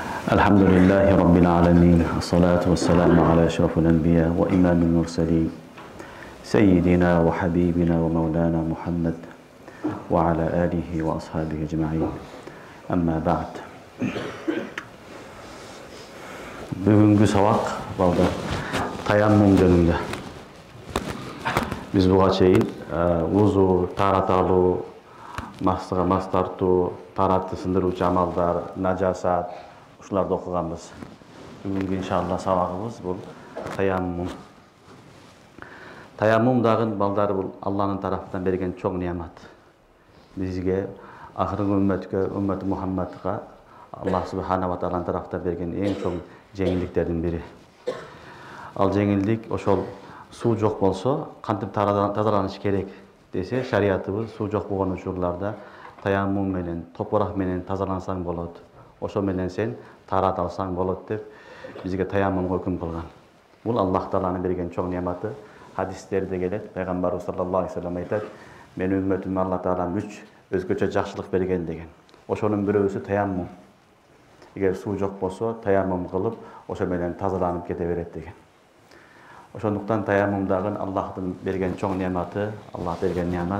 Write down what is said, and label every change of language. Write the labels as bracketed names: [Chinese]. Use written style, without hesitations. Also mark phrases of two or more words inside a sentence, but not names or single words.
[Arabic] الحمد لله رب العالمين الصلاة والسلام على أشرف الأنبياء وإمام المرسلين سيدنا وحبيبنا ومولانا محمد وعلى آله وأصحابه أجمعين أما بعد [Kyrgyz] Bugünkü sabak balda tayammum jönündө. Biz buga çeyin uzu, tarat alуу, mastыга mas тартуу, таратты сындыруучу амалдар, najasat ушуларды окуганбыз. Бүгүнкү иншалла сабагыбыз бул таяммум. Таяммум дагы балдар бул Алланын тараптан берген чоң неамат. Бизге акыркы үммөт Мухаммадга [Arabic] الله سبحانه وتعالى [Kyrgyz] тараптан берген эң чоң жеңилдиктердин бири. Ал жеңилдик ошол суу жок болсо кантип тазаланыш керек десе, шариятыбыз суу жок болгон учурларда таяммум менен, топурак менен тазалансаң болот. Ошо менен сен тарат алсаң болот деп бизге таяммумга өкүм кылган. Бул Аллах тааланын берген чоң неаматы. Хадистерде келет, пайгамбарыбыз [Arabic] صلى الله عليه وسلم [Kyrgyz] айтат: "Мен үммөтүмө Алла таалам 3 өзгөчө жакшылык берген" деген. Ошонун бирөөсү таяммум. Эгер суу жок болсо, таяммум кылып, ошо менен тазаланып кете берет деген. Ошондуктан таяммум дагы Аллахтын берген чоң неаматы, Аллах берген неамат.